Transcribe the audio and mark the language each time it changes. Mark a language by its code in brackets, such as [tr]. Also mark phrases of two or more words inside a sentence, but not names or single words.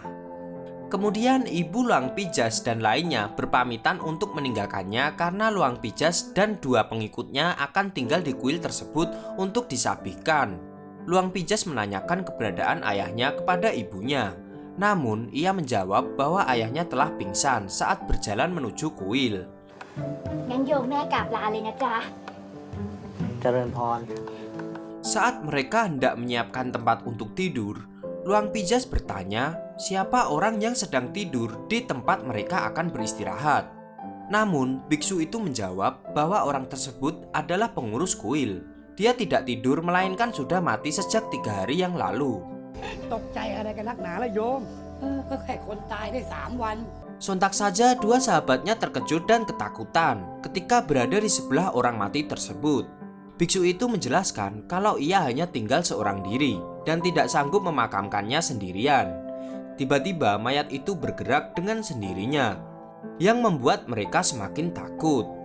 [id] Kemudian ibu Luang Pijas dan lainnya berpamitan untuk meninggalkannya karena Luang Pijas dan dua pengikutnya akan tinggal di kuil tersebut untuk disabihkan. Luang Pijas menanyakan keberadaan ayahnya kepada ibunya. Namun ia menjawab bahwa ayahnya telah pingsan saat berjalan menuju kuil. [th] งั้นโยมแม่กราบลาเลยนะจ๊ะ เจริญพร [id] Saat mereka hendak menyiapkan tempat untuk tidur, Luang Pijas bertanya siapa orang yang sedang tidur di tempat mereka akan beristirahat. Namun biksu itu menjawab bahwa orang tersebut adalah pengurus kuil. Dia tidak tidur melainkan sudah mati sejak 3 hari yang lalu. [th] ตกใจอะไรกันนักหนาละโยมก็แค่คนตายได้3 วัน [id] Sontak saja dua sahabatnya terkejut dan ketakutan ketika berada di sebelah orang mati tersebut. Biksu itu menjelaskan kalau ia hanya tinggal seorang diri dan tidak sanggup memakamkannya sendirian. Tiba-tiba mayat itu bergerak dengan sendirinya, yang membuat mereka semakin takut.